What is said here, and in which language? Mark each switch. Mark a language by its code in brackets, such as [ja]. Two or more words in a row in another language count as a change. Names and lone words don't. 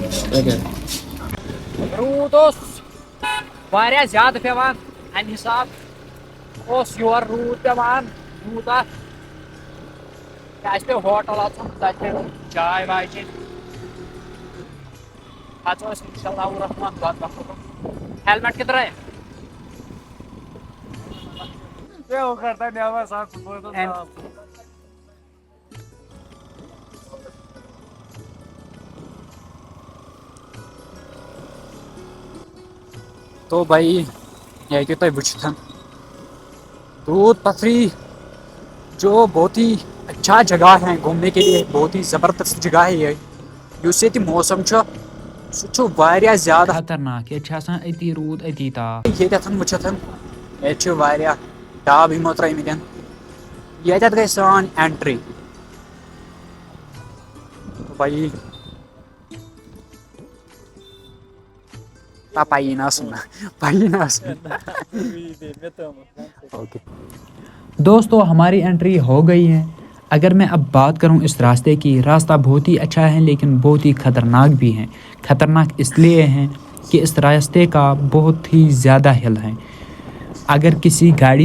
[ks] روٗد اوس واریاہ زیادٕ پیوان امہِ حساب اوس یور روٗد پیوان یوٗتاہ اَسہِ پیوٚو ہوٹل اژُن تتہِ پیوٚو چاے واے چیٚنۍ پتہٕ اوس [ar] انشاء اللہ [ks] الرحمن بتہٕ وتہٕ تُلُن [ur] ہیلمٹ کدھر ہے تو بھائی یہ [ks] ہیٚکِو تُہۍ وٕچھِتھ [ur] دود پتھری جو بہت ہی اچھا جگہ ہے گھومنے کے لیے بہت ہی زبردست جگہ ہے یہ [ks] اس ییٚتہِ موسم چھُ سُہ چھُ واریاہ زیادٕ خطرناک ییٚتہِ چھُ آسان أتی روٗد أتی تاپھ ییٚتٮ۪تھ وٕچھِتھ ییٚتہِ چھِ واریاہ ڈاب یِمو ترٲیمٕتۍ ییٚتٮ۪تھ گٔے سٲنۍ اینٹری [ur] بھائی دوستو ہماری انٹری ہو گئی ہے اگر میں اب بات کروں اس راستے کی راستہ بہت ہی اچھا ہے لیکن بہت ہی خطرناک بھی ہے خطرناک اس لیے ہے کہ اس راستے کا بہت ہی زیادہ ہل ہے اگر کسی گاڑی